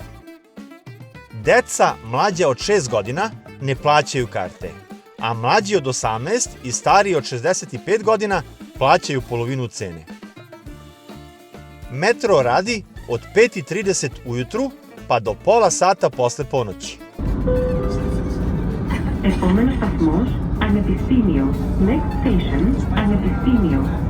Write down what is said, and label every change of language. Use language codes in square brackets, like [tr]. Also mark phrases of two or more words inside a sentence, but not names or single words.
[sr] Deca mlađa od 6 godina ne plaćaju karte, a mlađi od 18 i stariji od 65 godina plaćaju polovinu cene. Metro radi od 5:30 ujutru pa do pola sata posle ponoći. [el] Επόμενο σταθμός, Ανεπιστήμιο. [en] Next station, Ανεπιστήμιο.